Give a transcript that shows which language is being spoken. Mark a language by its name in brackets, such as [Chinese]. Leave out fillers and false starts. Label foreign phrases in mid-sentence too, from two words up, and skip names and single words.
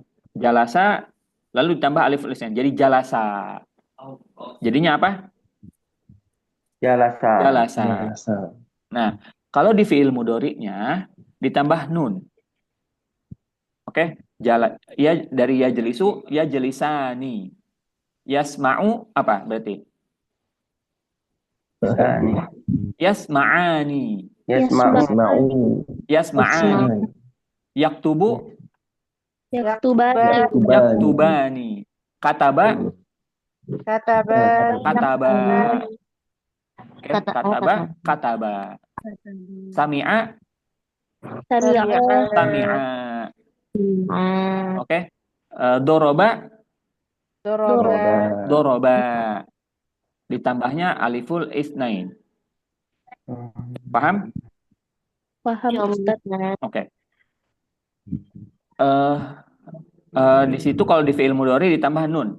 [Indonesian] Jalasa lalu ditambah [Arabic] aliful isnain. [Indonesian] Jadi jalasa. Jadinya apa? jalasa. Jalasa. Jalasa. Nah, kalau di [Arabic] fi'il mudhari'nya [Indonesian] ditambah nun. Oke? Ya dari [Arabic] yajlisu, yajlisani. [Indonesian] Yasma'u apa berarti? Yasma'ani. Yasma'ani. Yasma'u. [Arabic] Yasma'ani. Yaktubu. [Indonesian] Yaktubani. [Arabic] Yaktubani. Kataba. [Indonesian] Kataban. Kataba. Oke, kataba. Sami'a. Sami'a. Sami'a. Oke. [Arabic] Doroba. Doroba. [Indonesian] Ditambahnya [Arabic] aliful isnain. [Indonesian] Paham? Paham Ustaz. Oke. Di situ kalau di [Arabic] fi'il mudhari [Indonesian] ditambah nun.